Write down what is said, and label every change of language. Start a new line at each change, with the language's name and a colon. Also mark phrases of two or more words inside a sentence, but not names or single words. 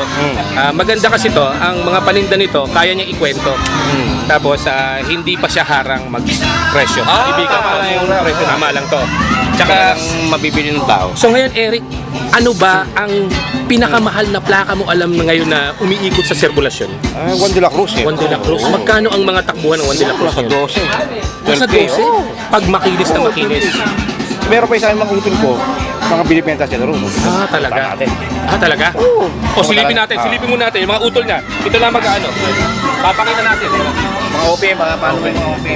Filipino: Maganda kasi to, ang mga paninda nito kaya niya ikwento. Tapos hindi pa siya harang mag-presyo. Ibigan pa yung presyo, tama lang to. Tsaka mabibili ng tao. so ngayon Eric, ano ba ang pinakamahal na plaka mo alam na ngayon na umiikot sa sirkulasyon? Juan de la Cruz, eh. Juan de la Cruz. Magkano ang mga takbuhan ng Juan de la Cruz? Nasa 12. Pag makinis na makinis. Meron pa isa mga utol ko, mga binibenta sa laro. Talaga? Talaga? O silipin mo natin yung mga utol niya. Ito lang mag-ano. Papakita natin. Mga OPM, paano ba yung mga OPM?